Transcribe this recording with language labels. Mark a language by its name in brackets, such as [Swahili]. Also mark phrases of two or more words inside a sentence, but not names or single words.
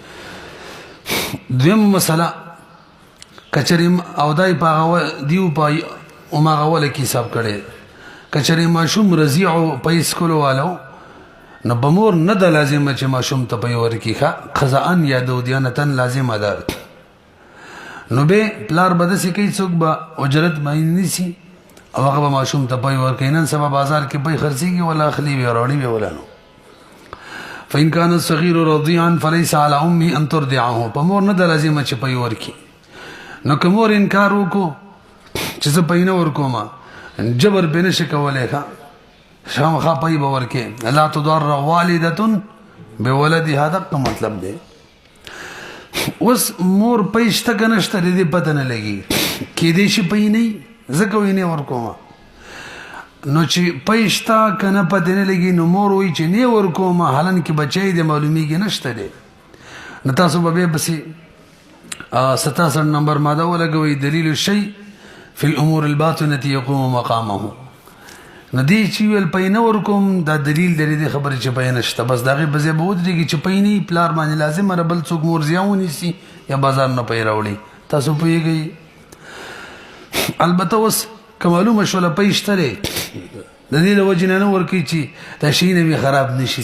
[Pashto] دویم مسله کچرې او دای په هغه دیو په هماغه وله کې حساب کړی کچرې ماشوم رضیعو په اسکولو والو نو به مور نه ده لازمه چې ماشوم ته پی ورکړي، ښه قضاءً یا دودیانتاً لازمه ده. نو به پلار به داسې کوي څوک به اجرت معین نیسي او هغه به ماشوم ته پی ورکوي. نن سبا بازار کې پی خرڅېږي ولا اخلي وي راوړي وي ولا نو. [Arabic] فإن كان الصغير رضيعا فليس على أمه أن ترضعه. [Pashto] په مور نه ده لازمه چې پی ورکړي. نو که مور انکار وکړو چې زه پی نه ورکوم جبر به نشي کولی، ښه خامخا پی به ورکې. [Arabic] لا تضار والدة بولدها. [Pashto] دغه مطلب دی. اوس مور پی شته که نشته د دې پته نه لګي، کیدای شي پی نه وي ځکه وایي نه ورکوم. نو چې پی شته که نه پته نه لګي نو مور وایي چې نه ورکوم حالان کې بچی دی معلومیږي نشته دی. نو تاسو به بیا پسې 67 نمبر ماده ولګوئ [Arabic] دلیل الشیء فی الامور الباطنة یقوم مقامه. [Pashto] نو دی چې ویل پی نه ورکوم دا دلیل دی د خبرې چې پی نشته، بس د هغې په ځای به ودرېږي چې پی نه پلار باندې لازمه ده بل څوک مور ضیا ونیسي یا بازار نه پی راوړي. تاسو پوهېږئ. البته اوس که معلومه شوله پی شته دی د دې له وجې نه نه ورکوي چې دا شي نه وي خراب نه شي.